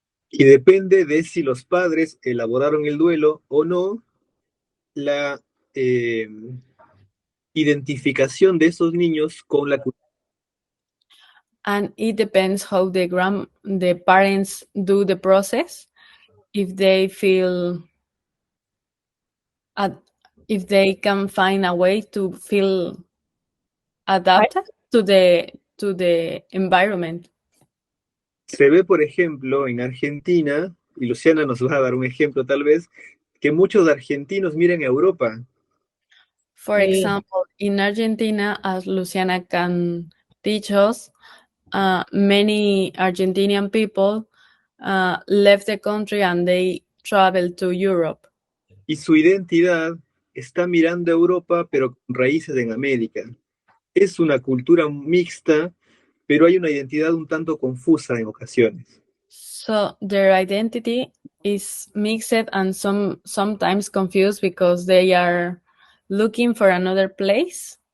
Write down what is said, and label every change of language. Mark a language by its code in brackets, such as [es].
[es] Y depende de si los padres elaboraron el duelo o no, la identificación de esos niños con la cultura. [en] And it depends how the parents do the process. If they feel, if they can find a way to feel adapted to the environment. [es] Se ve, por ejemplo, en Argentina, y Luciana nos va a dar un ejemplo tal vez, que muchos argentinos miran a Europa. [en] For example, in Argentina, as Luciana can teach us, many Argentinian people left the country and they traveled to Europe. [es] Y su identidad está mirando a Europa, pero con raíces en América. Es una cultura mixta, pero hay una identidad un tanto confusa en ocasiones. [en] So their identity is mixed and sometimes confused because they are looking for another place.